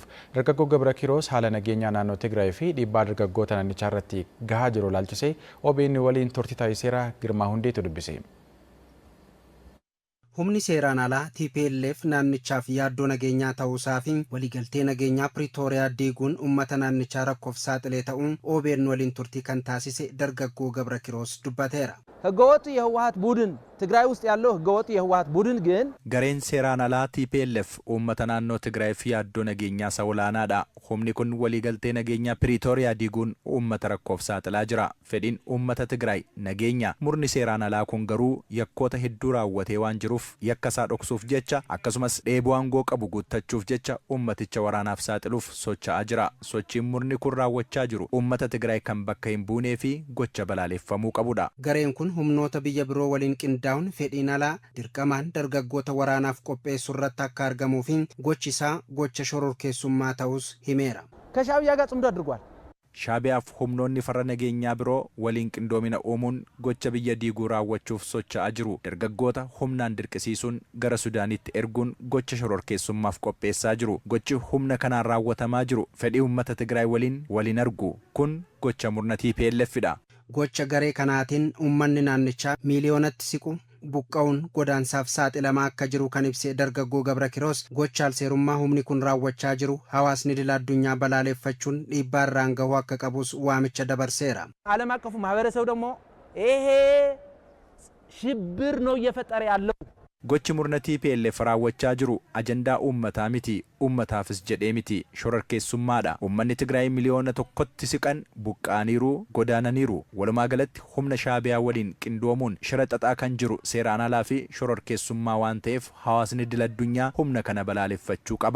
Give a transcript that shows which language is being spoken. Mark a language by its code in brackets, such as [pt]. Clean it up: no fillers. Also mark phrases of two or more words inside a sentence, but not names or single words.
[om] Dargaggoo Gabrakiroos haala nageenyaa naannoo Tigraay fi dhiibbaa dargaggoota naannichaa irratti gahaa jiru ilaalchisee OBN waliin turtii taasiseera. Girmaa Hundeetu dubbise. Humni seeraan alaa TPLF naannichaaf yaaddoo nageenyaa ta'uusaa fi waliigaltee nageenyaa Pretooriyaa diiguun uummata naannichaa rakkoof saaxilee ta'uun OBN waliin turtii kan taasise dargaggoo Gabrakiroos dubbateera. [am] ህገወጥ የህወሓት ቡድን ትግራይ ውስጥ ያለው ህገወጥ የህወሓት ቡድን ግን [om] Gareen seeraan alaa TPLF uummata naannoo Tigraay fi yaaddoo nageenyaa sawlaanaadha. Humni kun waliigaltee nageenyaa Pretooriyaa diiguun uummata rakkoof saaxilaa jira. Fedhiin uummata Tigraay nageenya murni seeraan alaa kun garuu yakkoota hedduu raawwatee waan jiruuf yakka isaa dhoksuuf jecha akkasumas dheebuu aangoo qabu guuttachuuf jecha uummaticha waraanaaf saaxiluuf socho'aa jira. Sochiin murni kun raawwachaa jiru uummata Tigraay kan bakka hin buunee fi gocha balaaleffamuu qabudha. Gareen kun humnoota biyya biroo waliin qindaa'uun fedhiin alaa dirqamaan dargaggoota waraanaaf qopheessuu irratti akka argamuu fi gochi isaa gocha shororkeessummaa ta'us himeera. [am] ከሻዕቢያ ጋር ጽምዶ አድርጓል. [om] Shaabiyaaf humnoonni farra nageenyaa biroo waliin qindoomina uumuun gocha biyya diiguu raawwachuuf socho'aa jiru. Dargaggoota humnaan dirqisiisuun gara Sudaanitti erguun gocha shororkeessummaaf qopheessaa jiru. Gochi humna kanaan raawwatamaa jiru fedhii uummata Tigraay waliin argu kun gocha murna TPLFidha. Gocha garee kanaatiin uummanni naannichaa miiliyoonatti siqu buqqa'uun godaansaaf saaxilamaa akka jiru kan ibse dargaggoo Gabrakiroos gocha seerummaa humni kun raawwachaa jiru hawaasni idil addunyaa balaaleffachuun dhiibbaa irraan gahuu akka qabus waamicha dabarseera. [am] ዓለም አቀፉ ማህበረሰብ ደግሞ ይሄ ሽብር ነው እየፈጠረ ያለው [om] gochi murna TPLF raawwachaa jiru ajandaa uummataa miti uummataafis jedhee miti shororkeessummaadha. Uummanni Tigraay miliyoona tokkotti siqan buqqaaniiru godaananiiru. Walumaa galatti humna Shaabiyaa waliin qindoomuun shira xaxaa kan jiru seeraan alaa fi shororkeessummaa waan ta'eef hawaasni idil addunyaa humna kana balaaleffachuu qaba.